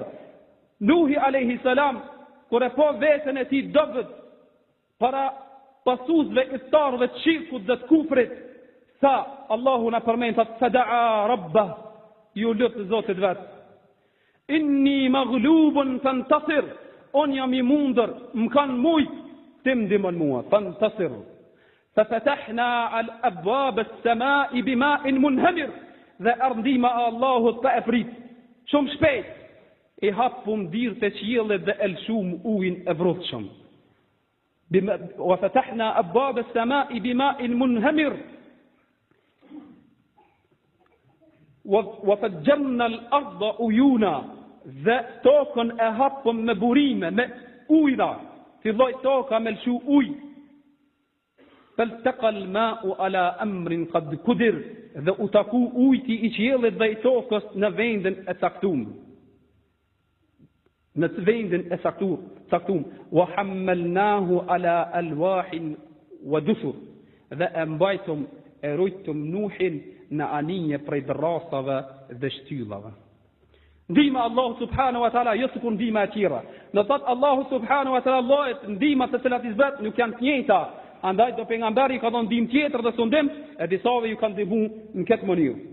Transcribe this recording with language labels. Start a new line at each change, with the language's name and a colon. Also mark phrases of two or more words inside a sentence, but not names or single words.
Albanian: Nuhi
Arabic: عليه السلام,
Albanian: kur e po veten e tij dobët para pasuzve iftarëve të shirkut dhe të kufrit, sa Allahu na përmend
Arabic: فدعا ربه,
Albanian: ju lut Zotit vet.
Arabic: إني مغلوب فانتصر,
Albanian: on jam i mundër, më kanë mujt, ti më ndihmon mua, fantasir.
Arabic: ففتحنا الأبواب السماء بماء منهمر,
Albanian: dhe ardhima e Allahut pa e prit, shumë shpejt, i hapum dirët e qiellit dhe elshum ujin e vrutshëm.
Arabic: وفتحنا أبواب السماء بماء منهمر وفجرنا الأرض عيونا,
Albanian: dhe tokën e hapëm me burime, me ujra, filloi toka me lshu uj.
Arabic: فالتقى الماء على أمر قد قدر,
Albanian: dhe u taku ujti i qiellit dhe i tokës në vendin e caktuar. Në vendin e caktuar.
Arabic: وحملناه على ألواح ودسر,
Albanian: dhe e mbajtëm e rujtëm Nuhin në anije prej drasave dhe shtyllave. Ndihma Allahu
Arabic: سبحانه وتعالى
Albanian: jo sikur ndihma e tjera. Në thot Allahu
Arabic: سبحانه وتعالى
Albanian: llojet ndihma të cilat i zbret nuk janë të njëjta. Andaj do pejgamberi ka dhënë ndihmë tjetër dhe sundim, e disave ju kanë ndihmu në këtë mënyrë.